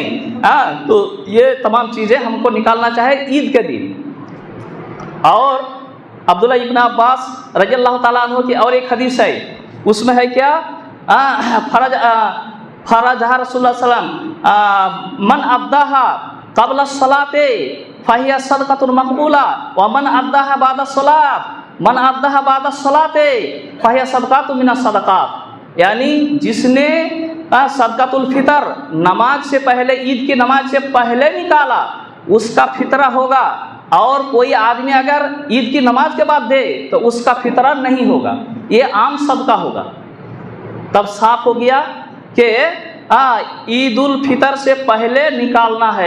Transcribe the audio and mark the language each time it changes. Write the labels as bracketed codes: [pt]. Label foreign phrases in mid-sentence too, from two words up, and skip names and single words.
[hi] तो ये तमाम चीज़ें हमको निकालना चाहे ईद के दिन। और अब्दुल्ला इब्न अब्बास [ar] رضي الله تعالى عنه [hi] की और एक हदीस है, उसमें है क्या, [ar] فرضها رسول الله صلى الله عليه وسلم من أداها قبل الصلاة فهي صدقة مقبولة و من أداها بعد الصلاة من أداها بعد الصلاة فهي صدقة من الصدقات. [hi] यानी जिसने सदक़तुल फ़ितर नमाज से पहले, ईद की नमाज से पहले निकाला, उसका फितरा होगा, और कोई आदमी अगर ईद की नमाज के बाद दे तो उसका फितरा नहीं होगा, ये आम सदका होगा। तब साफ हो गया कि ईदुल फितर से पहले निकालना है।